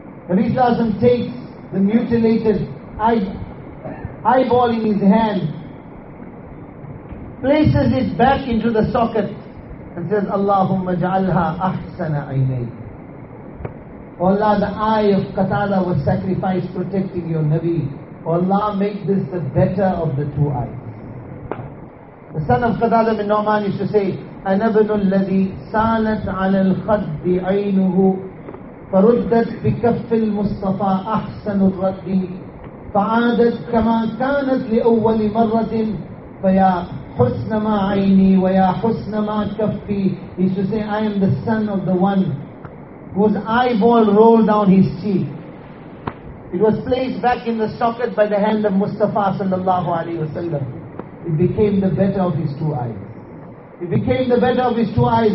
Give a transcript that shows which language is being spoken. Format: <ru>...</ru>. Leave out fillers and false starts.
<en>Nabi sallallahu alaihi wasallam takes the mutilated eyeball in his hand, places it back into the socket, and says,</en> <ar>Allahumma ja'alha ahsana aynay.</ar> <en>O Allah, the eye of Qatada was sacrificed protecting your Nabi. O Allah, make this the better of the 2 eyes. The son of Qatada bin Nu'man used to say,</en> <ar>أَنَبْنُ الَّذِي سَالَتْ عَلَى الْخَدِّ عَيْنُهُ فَرُدَّتْ بِكَفِّ الْمُصْطَفَى أَحْسَنُ الرَّدِّ فَعَادَتْ كَمَا كَانَتْ لِأَوَّلِ مَرَّةٍ فَيَا حُسْنَ مَا عَيْنِي وَيَا حُسْنَ مَا كَفِّي.</ar> <en>He used to say, I am the son of the one whose eyeball rolled down his cheek. It was placed back in the socket by the hand of Mustafa sallallahu alayhi wa sallam. It became the better of his 2 eyes. It became the better of his 2 eyes.</en>